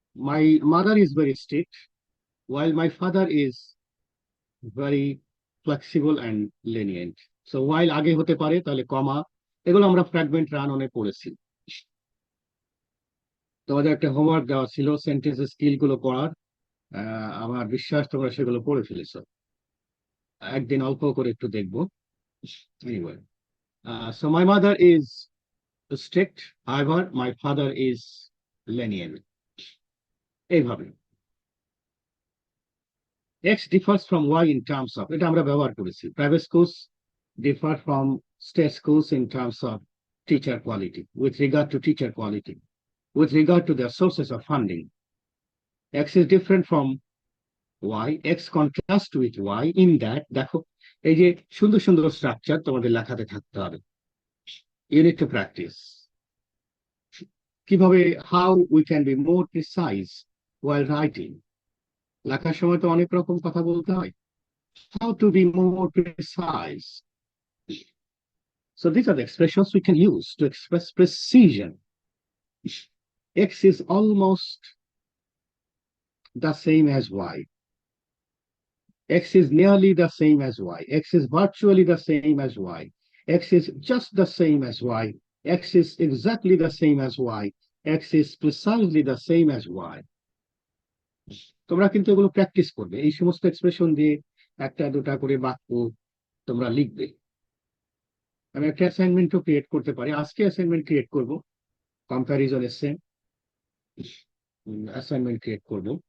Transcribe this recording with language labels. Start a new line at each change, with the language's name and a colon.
English: My mother is very strict, while my father is very flexible and lenient. So while
Bangla: আগে হতে পারে তাহলে কমা, এগুলো আমরা ফ্র্যাগমেন্ট রান অনে পড়েছি। তোমাদের একটা হোমওয়ার্ক দেওয়া ছিল সেন্টেন্সের স্কিল গুলো পড়ার, আমার বিশ্বাস তোমরা সেগুলো পড়ে ফেলেছো। একদিন অল্প করে একটু দেখবো।
English: Anyway, so my mother is strict, however my father is lenient. এইভাবে X differs from Y in terms of,
Bangla: এটা আমরা ব্যবহার করেছি,
English: private schools differ from state schools in terms of teacher quality, with regard to teacher quality, with regard to their sources of funding. X is different from Y. X contrasts with Y in that,
Bangla: দেখো এই যে সুন্দর সুন্দর structure তোমাদের লেখাতে থাকতে হবে।
English: You need to practice.
Bangla: কিভাবে,
English: how we can be more precise while writing.
Bangla: লেখার সময় তো অনেক রকম কথা বলতে হয়।
English: How to be more precise. So these are the expressions we can use to express precision. X is almost the same as Y. X is nearly the same as Y. X is virtually the same as Y. X is just the same as Y. X is exactly the same as Y. X is precisely the same as Y.
Bangla: তোমরা কিন্তু এগুলো practice করবে, এই সমস্ত expression দিয়ে একটা দুটা করে বাক্য তোমরা লিখবে। আমি একটা অ্যাসাইনমেন্টও ক্রিয়েট করতে পারি, আজকে অ্যাসাইনমেন্ট ক্রিয়েট করব, কম্প্যারিজন এসে অ্যাসাইনমেন্ট ক্রিয়েট করব।